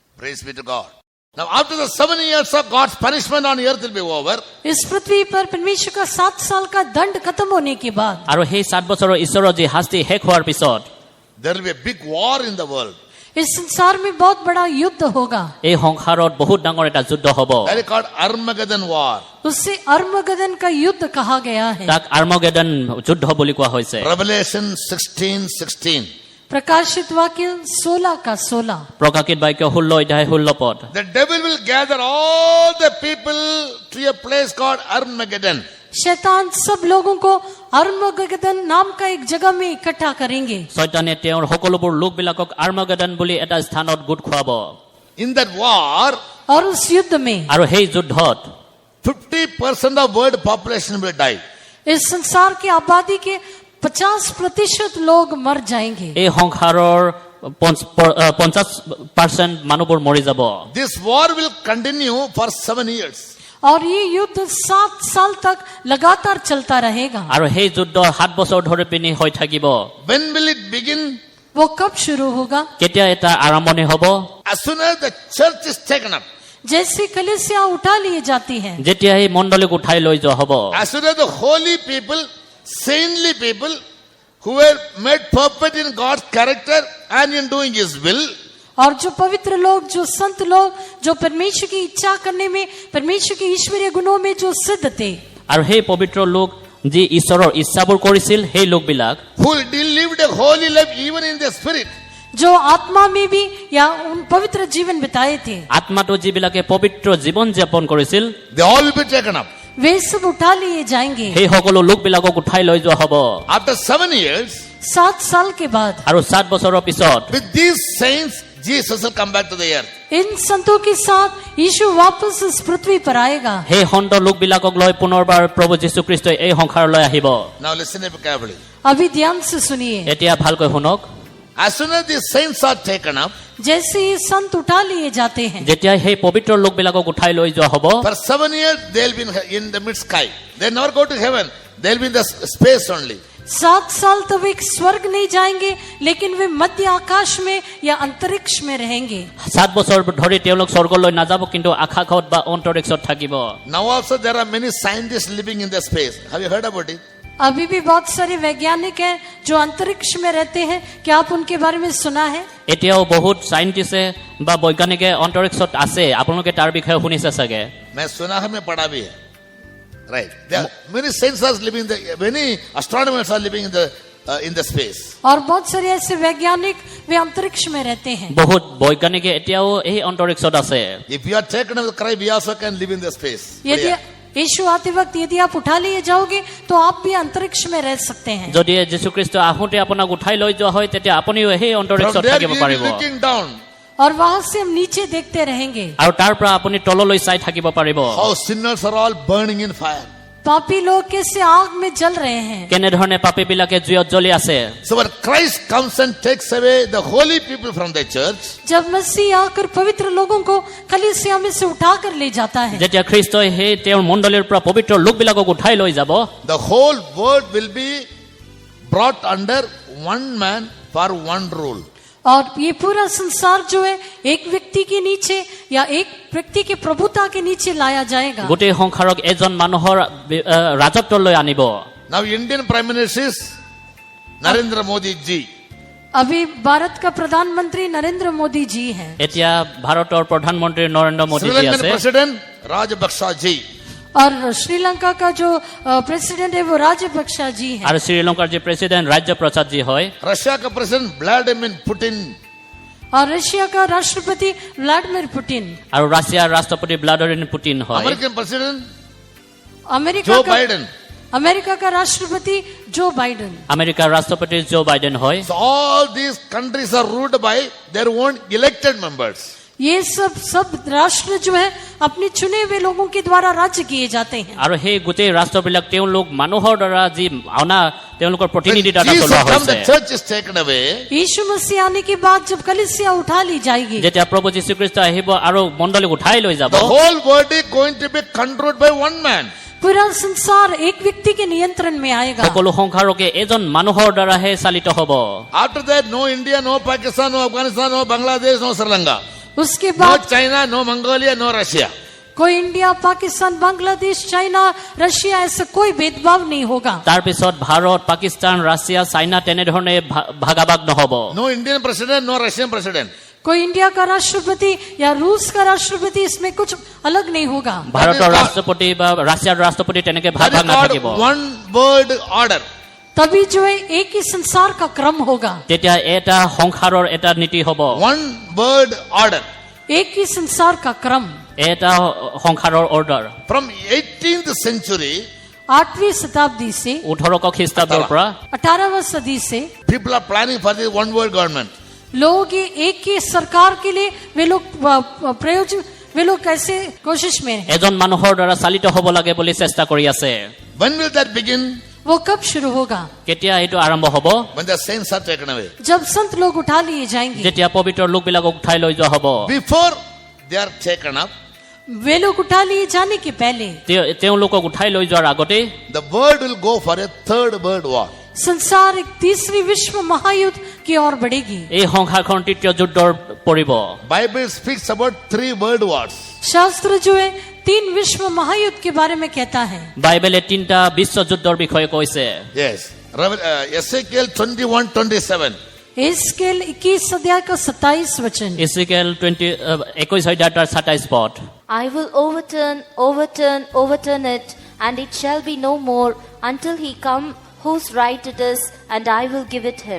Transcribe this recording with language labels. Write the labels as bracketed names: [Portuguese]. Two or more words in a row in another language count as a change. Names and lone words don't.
[English] Praise be to God. Now after the 7 years of God's punishment on earth will be over. [Hindi] इस पृथ्वी पर परमेश्वर का 7 साल का दंड खत्म होने के बाद [Assamese] আৰু সেই 7 বছৰৰ ঈশ্বৰৰ যি শাস্তি শেষ হোৱাৰ পিছত [English] There will be a big war in the world. [Hindi] इस संसार में बहुत बड़ा युद्ध होगा। [Assamese] এই সংসাৰত বহুত ডাঙৰ এটা যুদ্ধ হ'ব। [English] That is called Armageddon war. [Hindi] उससे अर्मगदन का युद्ध कहा गया है। [Assamese] তাক আৰ্মগেডন যুদ্ধ বুলি কোৱা হৈছে। [English] Revelation 16:16. [Hindi] प्रकाशित वाक्य 16 का 16। [Assamese] প্ৰকাশিত বাক্য 16 অধ্যায় 16 পদ। [English] The devil will gather all the people to a place called Armageddon. [Hindi] शैतान सब लोगों को अर्मगदन नाम का एक जगह में इकट्ठा करेंगे। [Assamese] শয়তানে তেওঁৰ সকলোবোৰ লোকবিলাকক আৰ্মগেডন বুলি এটা স্থানত গোট খুৱাব। [English] In that war, [Hindi] और उस युद्ध में [Assamese] আৰু সেই যুদ্ধত [English] 50% of world population will die. [Hindi] इस संसार की आबादी के 50% लोग मर जाएंगे। [Assamese] এই সংসাৰৰ 50% মানুহবোৰ মৰি যাব। [English] This war will continue for 7 years. [Hindi] और ये युद्ध 7 साल तक लगातार चलता रहेगा। [Assamese] আৰু সেই যুদ্ধ 7 বছৰ ধৰি পিনি হৈ থাকিব। [English] When will it begin? [Hindi] वो कब शुरू होगा? [Assamese] কেতিয়া এটা আৰম্ভণি হ'ব? [English] As soon as the church is taken up. [Hindi] जैसे कलीसिया उठा लिए जाती है। [Assamese] যেতিয়া এই মণ্ডলীক উঠাই লৈ যোৱা হ'ব। [English] As soon as the holy people, saintly people who were made perfect in God's character and in doing His will, [Hindi] और जो पवित्र लोग, जो संत लोग, जो परमेश्वर की इच्छा करने में, परमेश्वर के ईश्वरीय गुणों में जो सिद्ध थे, [Assamese] আৰু সেই পবিত্ৰ লোক যি ঈশ্বৰৰ ইচ্ছাবোৰ কৰিছিল সেই লোকবিলাক [English] who lived a holy life even in the spirit, [Hindi] जो आत्मा में भी या उन पवित्र जीवन बिताए थे, [Assamese] আত্মাটো যিবিলাকে পবিত্ৰ জীৱন যাপন কৰিছিল [English] they all will be taken up. [Hindi] वे सब उठा लिए जाएंगे। [Assamese] সেই সকলো লোকবিলাকক উঠাই লৈ যোৱা হ'ব। [English] After 7 years, [Hindi] 7 साल के बाद [Assamese] আৰু 7 বছৰৰ পিছত [English] with these saints, Jesus will come back to the earth. [Hindi] इन संतों के साथ यीशु वापस इस पृथ्वी पर आएगा। [Assamese] সেই সন্ত লোকবিলাকক লৈ পুনৰবাৰ প্ৰভু যীশু খ্ৰীষ্টই এই সংসাৰলৈ আহিব। [English] Now listen carefully. [Hindi] अभी ध्यान से सुनिए। [Assamese] এতিয়া ভালকৈ শুনক। [English] As soon as these saints are taken up, [Hindi] जैसे ये संत उठा लिए जाते हैं, [Assamese] যেতিয়া সেই পবিত্ৰ লোকবিলাকক উঠাই লৈ যোৱা হ'ব [English] for 7 years they'll be in the mid sky. They'll never go to heaven. They'll be in the space only. [Hindi] 7 साल तक वे स्वर्ग नहीं जाएंगे, लेकिन वे मध्य आकाश में या अंतरिक्ष में रहेंगे। [Assamese] 7 বছৰ ধৰি তেওঁলোক স্বৰ্গলৈ নাযাব, কিন্তু আকাশত বা অন্তৰিক্ষত থাকিব। [English] Now also there are many scientists living in the space. Have you heard about it? [Hindi] अभी भी बहुत सारे वैज्ञानिक हैं जो अंतरिक्ष में रहते हैं। क्या आप उनके बारे में सुना है? [Assamese] এতিয়াও বহুত সাইন্টিস্টে বা বৈজ্ঞানিকে অন্তৰিক্ষত আছে। আপোনালোকে তাৰ বিষয়ে শুনিছে চাগে। [Hindi] मैं सुना है, मैं पढ़ा भी है. [English] Right. There are many saints are living many astronomers are living in the space. [Hindi] और बहुत सारे ऐसे वैज्ञानिक वे अंतरिक्ष में रहते हैं। [Assamese] বহুত বৈজ্ঞানিকে এতিয়াও এই অন্তৰিক্ষত আছে। [English] If you are taken up with Christ, we also can live in the space. [Hindi] यदि यीशु आते वक्त यदि आप उठा लिए जाओगे तो आप भी अंतरिक्ष में रह सकते हैं। [Assamese] যদি যীশুখ্ৰীষ্ট আহোঁতে আপোনাক উঠাই লৈ যোৱা হয় তেতিয়া আপুনিও সেই [English] From [Assamese] অন্তৰিক্ষত [English] there [Assamese] থাকিব [English] we will [Assamese] পাৰিব। [English] be looking down. [Hindi] और वहां से हम नीचे देखते रहेंगे। [Assamese] আৰু তাৰ পৰা আপুনি তললৈ চাই থাকিব পাৰিব। [English] How sinners are all burning in fire. [Hindi] पापी लोग कैसे आग में जल रहे हैं। [Assamese] কেনেধৰণে পাপীবিলাকে জুইত জ্বলি আছে। [English] So when Christ comes and takes away the holy people from the church, [Hindi] जब मसीह आकर पवित्र लोगों को कलीसिया में से उठाकर ले जाता है, [Assamese] যেতিয়া খ্ৰীষ্টই সেই তেওঁৰ মণ্ডলীৰ পৰা পবিত্ৰ লোকবিলাকক উঠাই লৈ যাব, [English] the whole world will be brought under one man for one rule. [Hindi] और ये पूरा संसार जो है एक व्यक्ति के नीचे या एक व्यक्ति के प्रभुता के नीचे लाया जाएगा। [Assamese] গোটেই সংসাৰক এজন মানুহৰ ৰাজত্বলৈ আনিব। [English] Now Indian Prime Minister is Narendra Modi ji. [Hindi] अभी भारत का प्रधानमंत्री नरेंद्र मोदी जी हैं। [Assamese] এতিয়া ভাৰতৰ প্ৰধানমন্ত্ৰী নৰেন্দ্ৰ মোদী [English] Sri [Assamese] জি [English] Lankan [Assamese] আছে। [English] President Rajapaksa ji. [Hindi] और श्रीलंका का जो प्रेसिडेंट है वो राजपक्षा जी हैं। [Assamese] আৰু শ্ৰীলংকাৰ যি প্ৰেসিডেন্ট ৰাজ্য প্ৰসাদ জি হয়। [English] Russia का President Vladimir Putin. [Hindi] और रशिया का राष्ट्रपति व्लादिमीर पुतिन। [Assamese] আৰু ৰাছিয়াৰ ৰাষ্ট্ৰপতি ভ্লাদিমিৰ পুতিন হয়। [English] American President [Hindi] अमेरिका [English] Joe [Hindi] का [English] Biden. [Hindi] अमेरिका का राष्ट्रपति जो बाइडेन। [Assamese] আমেৰিকাৰ ৰাষ্ট্ৰপতি জো বাইডেন হয়। [English] So all these countries are ruled by their own elected members. [Hindi] ये सब राष्ट्र जो है अपने चुने हुए लोगों के द्वारा राज्य किए जाते हैं। [Assamese] আৰু সেই গোটেই ৰাষ্ট্ৰবিলাক তেওঁলোক মানুহৰ দ্বাৰা যি অনা তেওঁলোকৰ [English] When [Assamese] প্ৰতিনিধি দ্বাৰা [English] Jesus [Assamese] চলোৱা [English] comes, [Assamese] হৈছে। [English] the church is taken away. [Hindi] यीशु मसीह आने के बाद जब कलीसिया उठा ली जाएगी, [Assamese] যেতিয়া প্ৰভু যীশুখ্ৰীষ্ট আহিব আৰু মণ্ডলীক উঠাই লৈ যাব, [English] The whole world is going to be controlled by one man. [Hindi] पूरा संसार एक व्यक्ति के नियंत्रण में आएगा। [Assamese] সকলো সংসাৰকে এজন মানুহৰ দ্বাৰাহে চালিত হ'ব। [English] After that, no India, no Pakistan, no Afghanistan, no Bangladesh, no Sri Lanka. [Hindi] उसके [English] No [Hindi] बाद [English] China, no Mongolia, no Russia. [Hindi] कोई इंडिया, पाकिस्तान, बांग्लादेश, चाइना, रशिया ऐसा कोई भेदभाव नहीं होगा। [Assamese] তাৰপিছত ভাৰত পাকিস্তান ৰাছিয়া চাইনা তেনেধৰণে ভাগাভাগ নহব। [English] No Indian president, no Russian president. [Hindi] कोई इंडिया का राष्ट्रपति या रूस का राष्ट्रपति इसमें कुछ अलग नहीं होगा। [Assamese] ভাৰতৰ ৰাষ্ট্ৰপতি বা ৰাছিয়াৰ ৰাষ্ট্ৰপতি তেনেকে ভাগ [English] That [Assamese] ভাগ [English] is [Assamese] নাথাকিব। [English] called one world order. [Hindi] तभी जो है एक ही संसार का क्रम होगा। [Assamese] তেতিয়া এটা সংসাৰৰ এটা নীতি হ'ব। [English] One world order. [Hindi] एक ही संसार का क्रम। [Assamese] এটা সংসাৰৰ অৰ্ডাৰ। [English] From 18th century, [Hindi] 8वीं शताब्दी से [Assamese] 1800 খ্ৰীষ্টাব্দৰ পৰা [Hindi] 18वीं सदी से [English] people are planning for this one world government. [Hindi] लोग ये एक ही सरकार के लिए वे लोग कैसे कोशिश में हैं। [Assamese] এজন মানুহৰ দ্বাৰা চালিত হ'ব লাগে বুলি চেষ্টা কৰি আছে। [English] When will that begin? [Hindi] वो कब शुरू होगा? [Assamese] কেতিয়া এইটো আৰম্ভ হ'ব? [English] When the saints are taken away. [Hindi] जब संत लोग उठा लिए जाएंगे। [Assamese] যেতিয়া পবিত্ৰ লোকবিলাকক উঠাই লৈ যোৱা হ'ব। [English] Before they are taken up, [Hindi] वे लोग उठा लिए जाने के पहले [Assamese] তেওঁলোকক উঠাই লৈ যোৱাৰ আগতে [English] the world will go for a third world war. [Hindi] संसार एक तीसरी विश्व महायुद्ध की ओर बढ़ेगी। [Assamese] এই সংসাৰখন তৃতীয় যুদ্ধৰ পৰিব। [English] Bible speaks about 3 world wars. [Hindi] शास्त्र जो है 3 विश्व महायुद्ध के बारे में कहता है। [Assamese] বাইবেলে 3টা বিশ্ব যুদ্ধৰ বিষয়ে কৈছে। [English] Yes. Ezekiel 21:27. [Hindi] एस्केल 21 अध्याय का 27 वचन। [Assamese] ইজিকেল 21 অধ্যায় 27 পদ। [English] I will overturn it, and it shall be no more until he come whose right it is, and I will give it him.